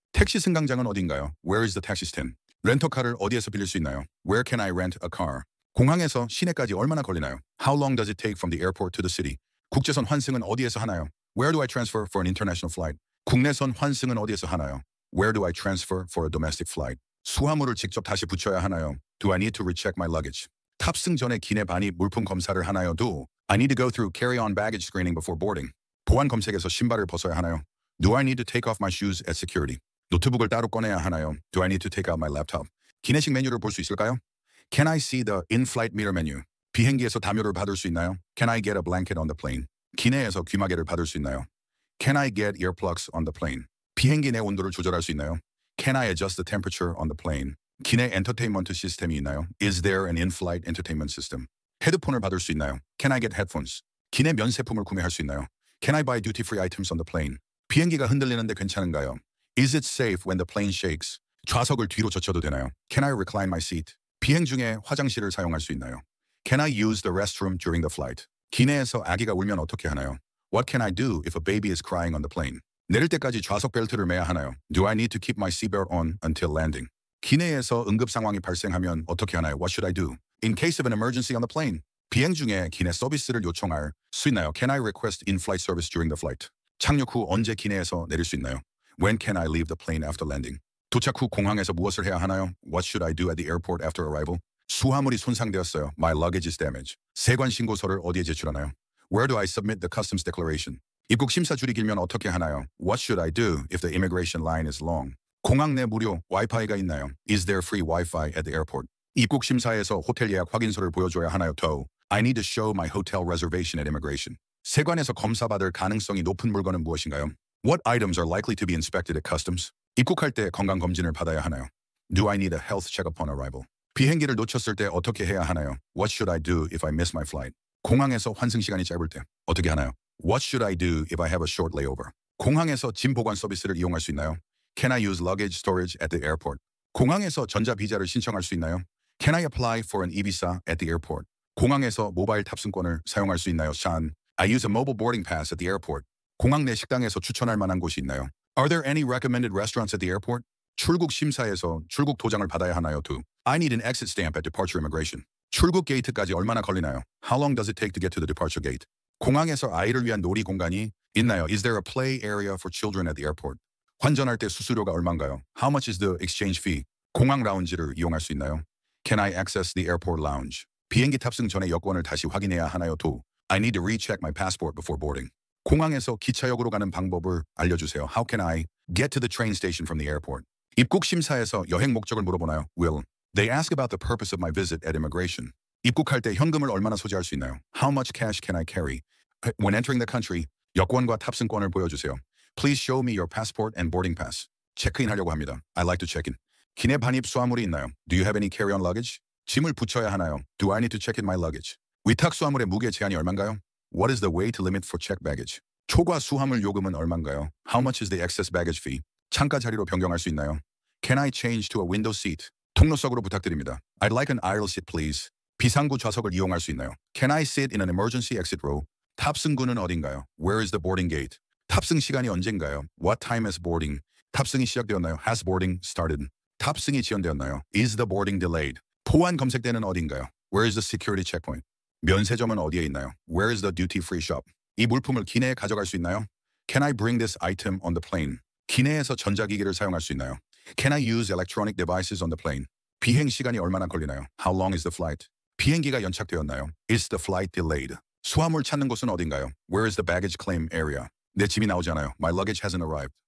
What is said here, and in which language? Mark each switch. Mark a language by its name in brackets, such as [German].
[Korean] 택시 승강장은 어딘가요? [English] Where is the taxi stand? [Korean] 렌터카를 어디에서 빌릴 수 있나요? [English] Where can I rent a car? [Korean] 공항에서 시내까지 얼마나 걸리나요? [English] How long does it take from the airport to the city? [Korean] 국제선 환승은 어디에서 하나요? [English] Where do I transfer for an international flight? [Korean] 국내선 환승은 어디에서 하나요? [English] Where do I transfer for a domestic flight? [Korean] 수화물을 직접 다시 붙여야 하나요? [English] Do I need to recheck my luggage? [Korean] 탑승 전에 기내 반입 물품 검사를 하나요? [English] Do I need to go through carry-on baggage screening before boarding? [Korean] 보안 검색에서 신발을 벗어야 하나요? [English] Do I need to take off my shoes at security? [Korean] 노트북을 따로 꺼내야 하나요? [English] Do I need to take out my laptop? [Korean] 기내식 메뉴를 볼 수 있을까요? [English] Can I see the in-flight meter menu? [Korean] 비행기에서 담요를 받을 수 있나요? [English] Can I get a blanket on the plane? [Korean] 기내에서 귀마개를 받을 수 있나요? [English] Can I get earplugs on the plane? [Korean] 비행기 내 온도를 조절할 수 있나요? [English] Can I adjust the temperature on the plane? [Korean] 기내 엔터테인먼트 시스템이 있나요? [English] Is there an in-flight entertainment system? [Korean] 헤드폰을 받을 수 있나요? [English] Can I get headphones? [Korean] 기내 면세품을 구매할 수 있나요? [English] Can I buy duty-free items on the plane? [Korean] 비행기가 흔들리는데 괜찮은가요? [English] Is it safe when the plane shakes? [Korean] 좌석을 뒤로 젖혀도 되나요? [English] Can I recline my seat? [Korean] 비행 중에 화장실을 사용할 수 있나요? [English] Can I use the restroom during the flight? [Korean] 기내에서 아기가 울면 어떻게 하나요? [English] What can I do if a baby is crying on the plane? [Korean] 내릴 때까지 좌석 벨트를 매야 하나요? [English] Do I need to keep my seatbelt on until landing? [Korean] 기내에서 응급 상황이 발생하면 어떻게 하나요? [English] What should I do? In case of an emergency on the plane. [Korean] 비행 중에 기내 서비스를 요청할 수 있나요? [English] Can I request in-flight service during the flight? [Korean] 착륙 후 언제 기내에서 내릴 수 있나요? [English] When can I leave the plane after landing? [Korean] 도착 후 공항에서 무엇을 해야 하나요? [English] What should I do at the airport after arrival? [Korean] 수화물이 손상되었어요. [English] My luggage is damaged. [Korean] 세관 신고서를 어디에 제출하나요? [English] Where do I submit the customs declaration? [Korean] 입국 심사 줄이 길면 어떻게 하나요? [English] What should I do if the immigration line is long? [Korean] 공항 내 무료 와이파이가 있나요? [English] Is there free Wi-Fi at the airport? [Korean] 입국 심사에서 호텔 예약 확인서를 보여줘야 하나요? [English] Do I need to show my hotel reservation at immigration? [Korean] 세관에서 검사받을 가능성이 높은 물건은 무엇인가요? [English] What items are likely to be inspected at customs? [Korean] 입국할 때 건강검진을 받아야 하나요? [English] Do I need a health checkup on arrival? [Korean] 비행기를 놓쳤을 때 어떻게 해야 하나요? [English] What should I do if I miss my flight? [Korean] 공항에서 환승 시간이 짧을 때 어떻게 하나요? [English] What should I do if I have a short layover? [Korean] 공항에서 짐 보관 서비스를 이용할 수 있나요? [English] Can I use luggage storage at the airport? [Korean] 공항에서 전자비자를 신청할 수 있나요? [English] Can I apply for an e-visa at the airport? [Korean] 공항에서 모바일 탑승권을 사용할 수 있나요? [English] Sean, I use a mobile boarding pass at the airport. [Korean] 공항 내 식당에서 추천할 만한 곳이 있나요? [English] Are there any recommended restaurants at the airport? [Korean] 출국 심사에서 출국 도장을 받아야 하나요? 2. [English] I need an exit stamp at departure immigration. [Korean] 출국 게이트까지 얼마나 걸리나요? [English] How long does it take to get to the departure gate? [Korean] 공항에서 아이를 위한 놀이 공간이 있나요? [English] Is there a play area for children at the airport? [Korean] 환전할 때 수수료가 얼마인가요? [English] How much is the exchange fee? [Korean] 공항 라운지를 이용할 수 있나요? [English] Can I access the airport lounge? [Korean] 비행기 탑승 전에 여권을 다시 확인해야 하나요? 2. [English] I need to recheck my passport before boarding. [Korean] 공항에서 기차역으로 가는 방법을 알려주세요. [English] How can I get to the train station from the airport? [Korean] 입국 심사에서 여행 목적을 물어보나요? [English] Will they ask about the purpose of my visit at immigration? [Korean] 입국할 때 현금을 얼마나 소지할 수 있나요? [English] How much cash can I carry? When entering the country, [Korean] 여권과 탑승권을 보여주세요. [English] Please show me your passport and boarding pass. [Korean] 체크인하려고 합니다. [English] I like to check in. [Korean] 기내 반입 수화물이 있나요? [English] Do you have any carry-on luggage? [Korean] 짐을 붙여야 하나요? [English] Do I need to check in my luggage? [Korean] 위탁 수화물의 무게 제한이 얼마인가요? [English] What is the weight limit for checked baggage? [Korean] 초과 수화물 요금은 얼마인가요? [English] How much is the excess baggage fee? [Korean] 창가 자리로 변경할 수 있나요? [English] Can I change to a window seat? [Korean] 통로석으로 부탁드립니다. [English] I'd like an aisle seat, please. [Korean] 비상구 좌석을 이용할 수 있나요? [English] Can I sit in an emergency exit row? [Korean] 탑승구는 어딘가요? [English] Where is the boarding gate? [Korean] 탑승 시간이 언젠가요? [English] What time is boarding? [Korean] 탑승이 시작되었나요? [English] Has boarding started? [Korean] 탑승이 지연되었나요? [English] Is the boarding delayed? [Korean] 포환 검색대는 어딘가요? [English] Where is the security checkpoint? [Korean] 면세점은 어디에 있나요? [English] Where is the duty-free shop? [Korean] 이 물품을 기내에 가져갈 수 있나요? [English] Can I bring this item on the plane? [Korean] 기내에서 전자기기를 사용할 수 있나요? [English] Can I use electronic devices on the plane? [Korean] 비행 시간이 얼마나 걸리나요? [English] How long is the flight? [Korean] 비행기가 연착되었나요? [English] Is the flight delayed? [Korean] 수화물 찾는 곳은 어딘가요? [English] Where is the baggage claim area? [Korean] 내 짐이 나오지 않아요. [English] My luggage hasn't arrived.